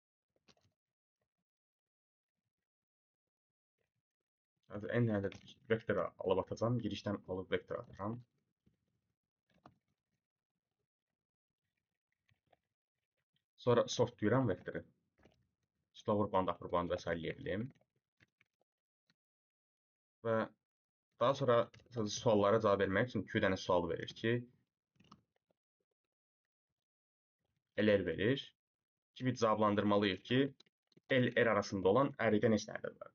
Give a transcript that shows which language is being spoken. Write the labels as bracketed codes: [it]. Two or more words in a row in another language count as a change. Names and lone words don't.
[az] En ədəd vektor alıb atacağam. Girişdən alıb vektor atıram. Sonra sortlayıram vektoru. [en] Lower bound, upper bound [az] və s. eləyirəm. Və daha sonra suallara cavab vermək üçün 2 dənə sual verir ki, LR verir. Ki biz cavablandırmalıyıq ki, LR arasında olan arraydə neçə ədəd var.